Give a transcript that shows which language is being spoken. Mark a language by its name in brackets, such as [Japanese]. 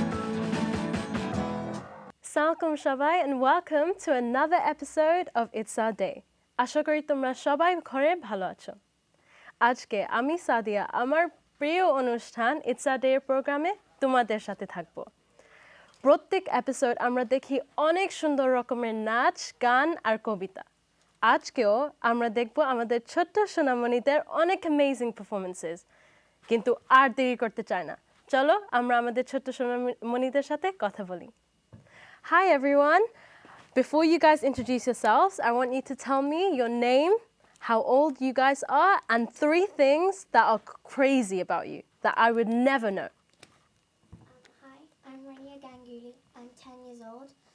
[English] Assalamualaikum [Bangla] সবাই [English] and welcome to another episode of It's Our Day. [Bangla] আশা করি তোমরা সবাই ঘরে ভালো আছো। আজকে আমি সাদিয়া আমার প্রিয় অনুষ্ঠান It's Our Day প্রোগ্রামে তোমাদের সাথে থাকব। প্রত্যেক এপিসোড আমরা দেখি অনেক সুন্দর রকমের নাচ, গান আর কবিতা। আজকেও আমরা দেখব আমাদের ছোট্ট সোনামণিদের অনেক [English] amazing performances। [Bangla] কিন্তু আর দেরি করতে চাই না। চলো আমরা আমাদের ছোট্ট সোনামণিদের সাথে কথা বলি। [English] Hi everyone. Before you guys introduce yourselves, I want you to tell me your name, how old you guys are, and 3 things that are crazy about you that I would never know. Hi, I'm Renia. I'm 10 years old.